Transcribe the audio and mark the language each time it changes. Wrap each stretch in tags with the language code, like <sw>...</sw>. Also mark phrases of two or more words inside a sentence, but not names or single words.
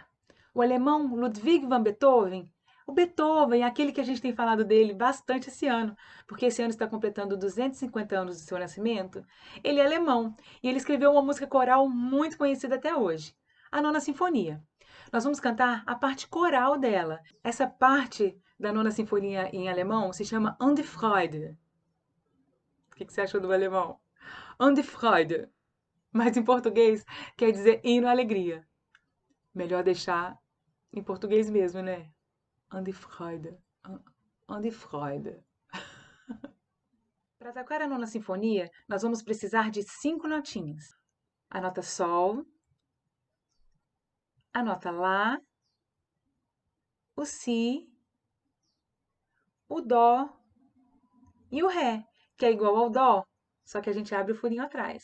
<pt>O alemão Ludwig van Beethoven, o Beethoven, aquele que a gente tem falado dele bastante esse ano, porque esse ano está completando 250 anos do seu nascimento, ele é alemão e ele escreveu uma música coral muito conhecida até hoje, a Nona Sinfonia. Nós vamos cantar a parte coral dela. Essa parte da Nona Sinfonia em alemão se chama An die Freude. O que você achou do alemão? An die Freude. mas em português quer dizer hino à alegria. Melhor deixar em português mesmo, né? An die Freude. An die Freude. Para tocar a nona sinfonia, nós vamos precisar de 5 notinhas. A nota Sol, a nota Lá, o Si, o Dó e o Ré, que é igual ao Dó, só que a gente abre o furinho atrás.</pt>